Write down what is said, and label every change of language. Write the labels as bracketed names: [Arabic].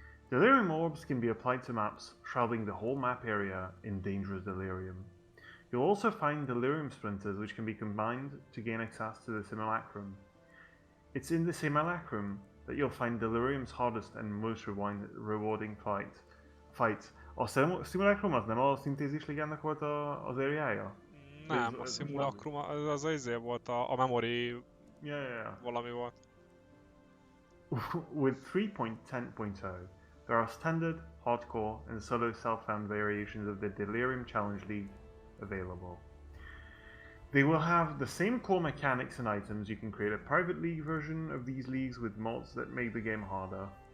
[English] Delirium Orbs can be applied to maps, shrouding the whole map area in dangerous delirium. You'll also find Delirium Splinters, which can be combined to gain access to the Simulacrum. It's in the Simulacrum that you'll find Delirium's hardest and most rewarding fights. [Hungarian] A Simulacrum az nem a szintézis ligának volt az areája? Nem, a Simulacrum az izé volt, a memory valami volt. [English] With 3.10.0, there are standard, hardcore, and solo self-found variations of the Delirium Challenge League available. They will have the same core mechanics and items. You can create a private league version of these leagues with mods that make the game harder.